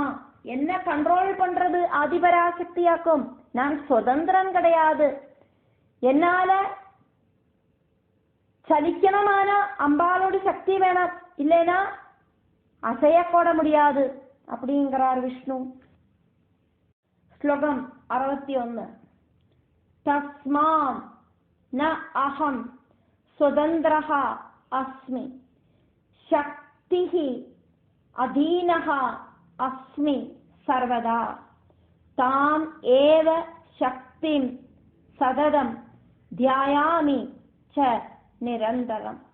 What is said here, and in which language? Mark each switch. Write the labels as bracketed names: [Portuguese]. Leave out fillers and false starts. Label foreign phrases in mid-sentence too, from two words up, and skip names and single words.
[Tamil] என்ன கண்ட்ரோல் பண்றது ஆதிபராசக்தியாக்கும். நான் சுதந்திரன் கிடையாது. என்னால சலிக்கணுமான அம்பாலோடு சக்தி வேணும், இல்லைன்னா அசைய போட முடியாது அப்படிங்கிறார் விஷ்ணு. [Sanskrit] ശ്ലോകം 61. തസ്മാം ന അഹം സ്വതന്ത്രഃ അസ്മി ശക്തിഃ അധീനഃ അസ്മി സർവദാ താം ഏവ ശക്തിം സതതം ധ്യായാമി ച നിരന്തരം.